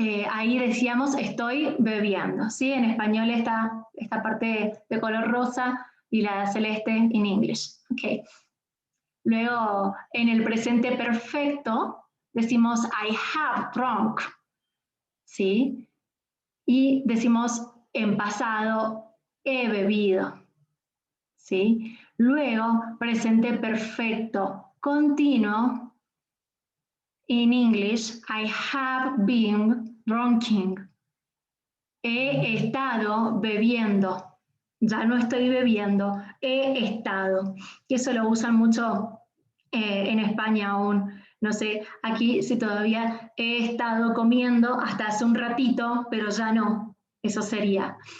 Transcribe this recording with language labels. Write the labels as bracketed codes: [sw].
[es] ahí decíamos estoy bebiendo, ¿sí? En español está esta parte de color rosa y la celeste en inglés. Okay. Luego, en el presente perfecto, decimos [en] I have drunk, [es] ¿sí? Y decimos en pasado, he bebido, ¿sí? Luego, presente perfecto continuo, [en] in English, I have been drinking. [es] He estado bebiendo, ya no estoy bebiendo, he estado. Y eso lo usan mucho en España aún. No sé, aquí si todavía he estado comiendo hasta hace un ratito, pero ya no. Eso sería.